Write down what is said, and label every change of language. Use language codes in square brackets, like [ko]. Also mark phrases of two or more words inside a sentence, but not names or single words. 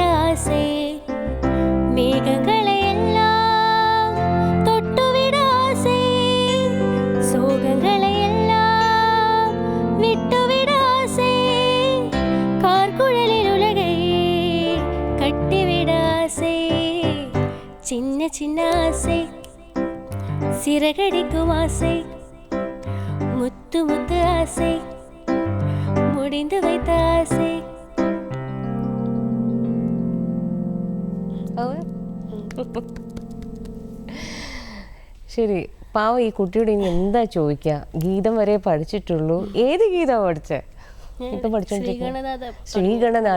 [ta] ஆசை, மேகங்களை எல்லாம் தொட்டுவிட ஆசை, சோகங்களை எல்லாம் விட்டுவிட ஆசை, கார்குழலில் உலகை கட்டிவிட ஆசை, சின்ன சின்ன ஆசை, சிறகடிக்கும் ஆசை, முத்து முத்து ஆசை, முடிந்து வைத்த ஆசை. [ml] ശരി. പാവം ഈ കുട്ടിയോട് ഇനി എന്താ ചോദിക്കുക? ഗീതം വരെ പഠിച്ചിട്ടുള്ളൂ. ഏത് ഗീതമാണ് പഠിച്ചേ? ഇപ്പം പഠിച്ചോണ്ടിരിക്കുന്നത് ശ്രീഗണനാഥ.